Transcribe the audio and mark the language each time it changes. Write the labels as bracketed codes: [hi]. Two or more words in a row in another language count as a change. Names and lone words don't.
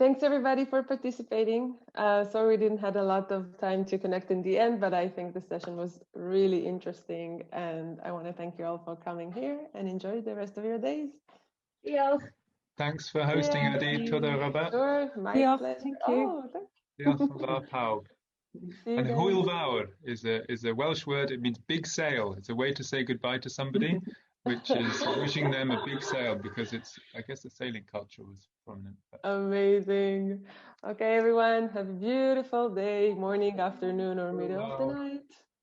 [en] Thanks everybody for participating. Sorry we didn't have a lot of time to connect in the end, but I think the session was really interesting, and I want to thank you all for coming here and enjoy the rest of your days. Yeah. Thanks for hosting, Adi. [he] Toda rabba. [en] Sure, my Yeah, pleasure. thank you. Oh, thanks. [cy] Diolch yn fawr pawb. [en] See you And then. [cy] hwyl fawr [en] is a Welsh word. It means big sail. It's a way to say goodbye to somebody, which is wishing them a big sail, because it's, I guess, the sailing culture was prominent. Amazing. Okay, everyone, have a beautiful day, morning, afternoon, or middle of the night.